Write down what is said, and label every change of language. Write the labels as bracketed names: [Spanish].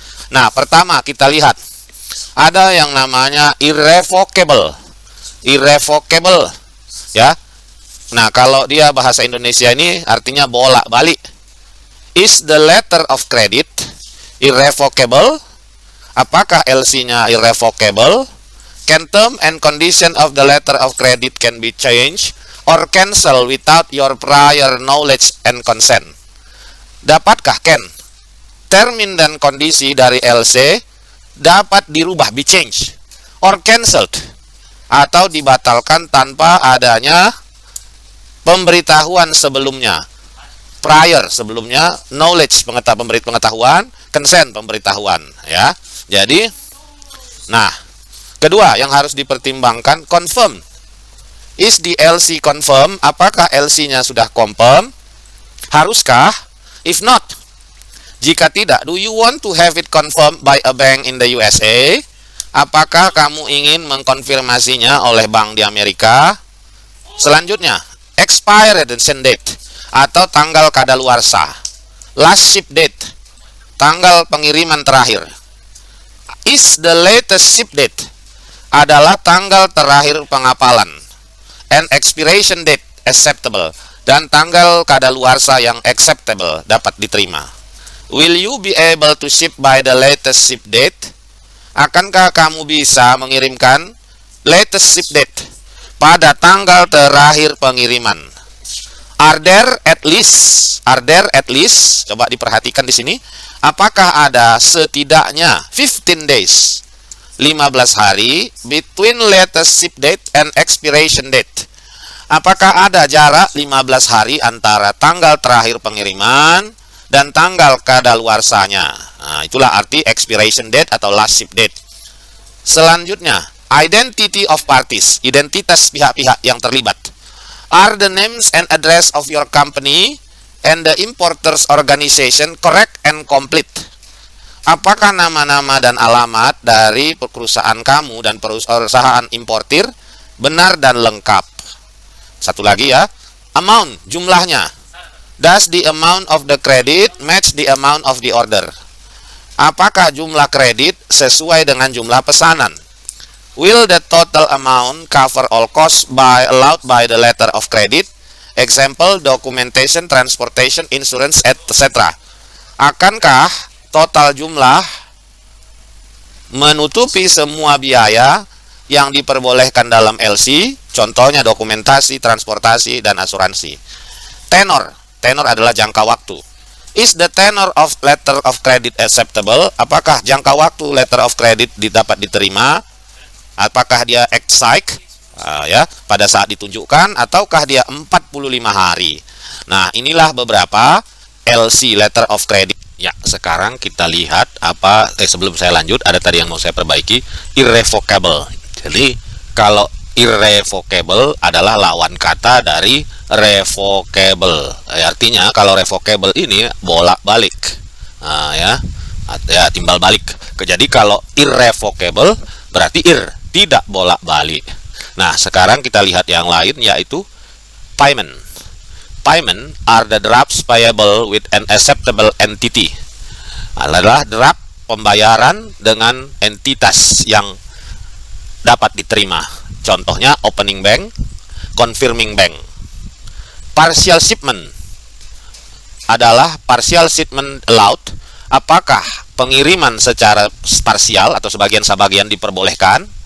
[Indonesian] Nah, pertama kita lihat ada yang namanya irrevocable. Irrevocable ya. Nah, kalau dia bahasa Indonesia ini artinya bolak-balik. [English] Is the letter of credit irrevocable? [Indonesian] Apakah LC-nya irrevocable? [English] Can term and condition of the letter of credit can be changed or cancel without your prior knowledge and consent? [Indonesian] Dapatkah termin dan kondisi dari LC dapat dirubah, [English] be changed, or cancelled, [Indonesian] atau dibatalkan tanpa adanya pemberitahuan sebelumnya, prior sebelumnya, knowledge pengetahuan, consent pemberitahuan ya. Jadi, nah, kedua yang harus dipertimbangkan, confirm. [English] Is the LC confirm? [Indonesian] Apakah LC-nya sudah confirm? Haruskah? [English] If not, [Indonesian] jika tidak, [English] do you want to have it confirmed by a bank in the USA? [Indonesian] Apakah kamu ingin mengkonfirmasinya oleh bank di Amerika? Selanjutnya, expiration date atau tanggal kadaluarsa. [English] Last ship date, [Indonesian] tanggal pengiriman terakhir. [English] Is the latest ship date [Indonesian] adalah tanggal terakhir pengapalan. [English] And expiration date acceptable, [Indonesian] dan tanggal kadaluarsa yang acceptable, dapat diterima. [English] Will you be able to ship by the latest ship date? [Indonesian] Akankah kamu bisa mengirimkan [English] latest ship date [Indonesian] pada tanggal terakhir pengiriman? [English] Are there at least, [Indonesian] coba diperhatikan di sini, apakah ada setidaknya [English] 15 days, [Indonesian] 15 hari [English] between latest ship date and expiration date? [Indonesian] Apakah ada jarak 15 hari antara tanggal terakhir pengiriman dan tanggal kadaluarsanya? Nah, itulah arti expiration date atau last ship date. Selanjutnya, [English] identity of parties, [Indonesian] identitas pihak-pihak yang terlibat. [English] Are the names and address of your company and the importer's organization correct and complete? [Indonesian] Apakah nama-nama dan alamat dari perusahaan kamu dan perusahaan importir benar dan lengkap? Satu lagi ya, amount, jumlahnya. [English] Does the amount of the credit match the amount of the order? [Indonesian] Apakah jumlah kredit sesuai dengan jumlah pesanan? [English] Will the total amount cover all costs allowed by the letter of credit? Example, documentation, transportation, insurance, etc. [Indonesian] Akankah total jumlah menutupi semua biaya yang diperbolehkan dalam LC? Contohnya dokumentasi, transportasi, dan asuransi. Tenor adalah jangka waktu. [English] Is the tenor of letter of credit acceptable? [Indonesian] Apakah jangka waktu letter of credit dapat diterima? Apakah dia exact ya pada saat ditunjukkan, ataukah dia 45 hari? Nah, inilah beberapa LC, letter of credit. Ya, sekarang kita lihat apa sebelum saya lanjut, ada tadi yang mau saya perbaiki, irrevocable. Jadi, kalau irrevocable adalah lawan kata dari revocable. Artinya kalau revocable ini bolak-balik. Nah, ya timbal balik. Jadi kalau irrevocable berarti tidak bolak-balik. Nah, sekarang kita lihat yang lain, yaitu payment. [English] Payment are the drafts payable with an acceptable entity. [Indonesian] Adalah draft pembayaran dengan entitas yang dapat diterima. Contohnya opening bank, confirming bank. [English] Partial shipment adalah partial shipment allowed. [Indonesian] Apakah pengiriman secara parsial atau sebagian-sebagian diperbolehkan?